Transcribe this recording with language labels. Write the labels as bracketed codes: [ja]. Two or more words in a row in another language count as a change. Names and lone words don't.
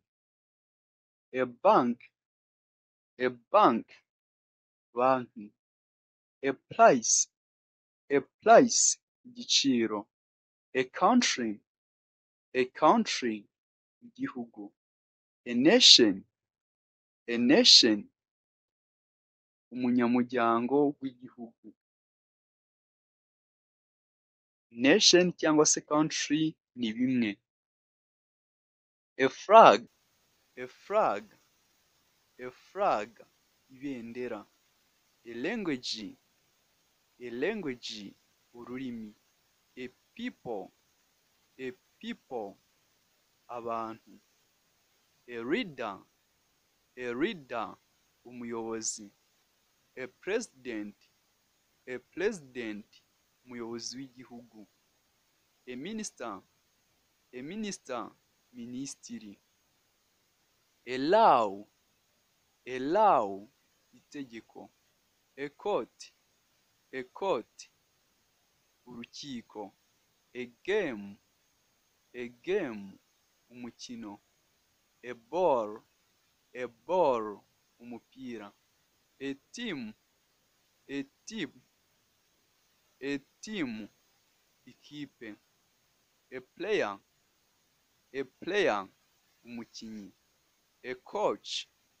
[en] A bank, a bank, banki. A price, a price, igiciro. A country, a country, igihugu. A nation, a nation, [rw] umunyamuryango w'igihugu. Nation cyangwa se country ni bimwe. [en] A flag, a flag, a flag, ibendera. A language, a language, ururimi. A people, a people, abantu. A leader, a leader, [rw] umuyobozi. [en] A president, a president, [rw] umuyobozi w'igihugu. [en] A minister, a minister, minisitiri. A law, a law, itegeko. A court, a court, urukiko, a game, umukino, a ball, umupira, a team, ikipe, a player, umukinnyi, a coach,